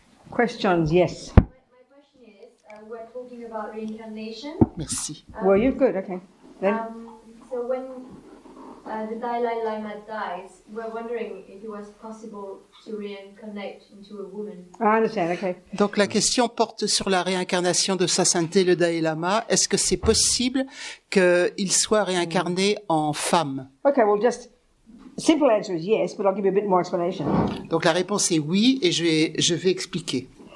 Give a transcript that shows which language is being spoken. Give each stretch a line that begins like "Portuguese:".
English: Questions, yes. My question is, we're talking about reincarnation.
French: Merci.
English: Were you? Good, okay. Then? So when the Dalai Lama dies, we're wondering if it was possible to reincarnate into a woman. I understand, okay.
French: Donc la question porte sur la réincarnation de Sa Sainteté le Dalai Lama. Est-ce que c'est possible qu'il soit réincarné en femme?
English: Okay, well, just simple answer is yes, but I'll give you a bit more explanation.
French: Donc la réponse est oui, et je vais expliquer.